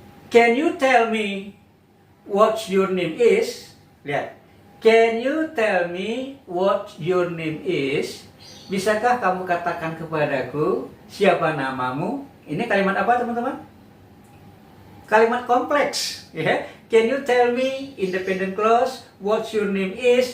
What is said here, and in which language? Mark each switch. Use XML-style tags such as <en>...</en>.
<en>Can you tell me what your name is?</en> <id>Lihat.</id> <en>Can you tell me what your name is?</en> <id>Bisakah kamu katakan kepadaku siapa namamu? Ini kalimat apa teman-teman? Kalimat kompleks, ya.</id> <en>Can you tell me independent clause, what your name is?</en>